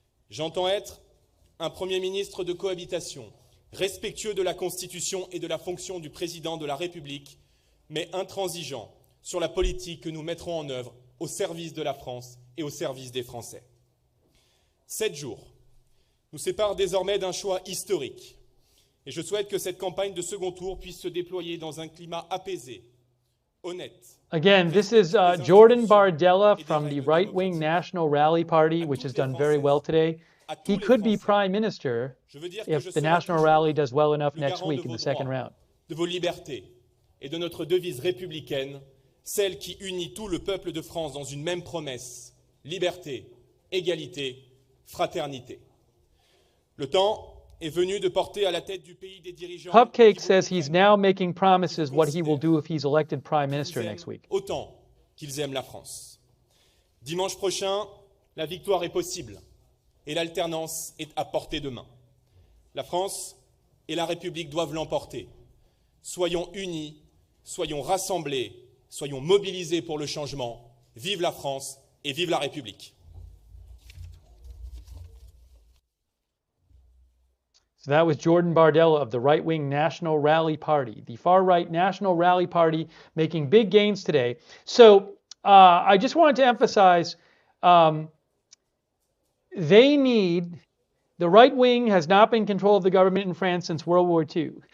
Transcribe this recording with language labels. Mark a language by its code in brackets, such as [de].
[fr] J'entends être un Premier ministre de cohabitation, respectueux de la Constitution et de la fonction du Président de la République, mais intransigeant sur la politique que nous mettrons en œuvre au service de la France et au service des Français. 7 jours nous séparent désormais d'un choix historique, et je souhaite que cette campagne de second tour puisse se déployer dans un climat apaisé, honnête. [en] Again, this is Jordan Bardella from the right-wing National Rally Party, which has done very well today. He could be prime minister if the National Rally does well enough next week in the second round. [fr] De vos libertés et de notre devise républicaine, celle qui unit tout le peuple de France dans une même promesse, liberté, égalité, fraternité. Le temps est venu de porter à la tête du pays des dirigeants. [en] Cupcake says he's now making promises what he will do if he's elected prime minister next week. [fr] Autant qu'ils aiment la France. Dimanche prochain, la victoire est possible et l'alternance est à portée de main. La France et la République doivent l'emporter. Soyons unis, soyons rassemblés, soyons mobilisés pour le changement. Vive la France et vive la République. [en] So that was Jordan Bardella of the right-wing National Rally Party, the far-right National Rally Party making big gains today. So I just wanted to emphasize the right wing has not been in control of the government in France since World War II.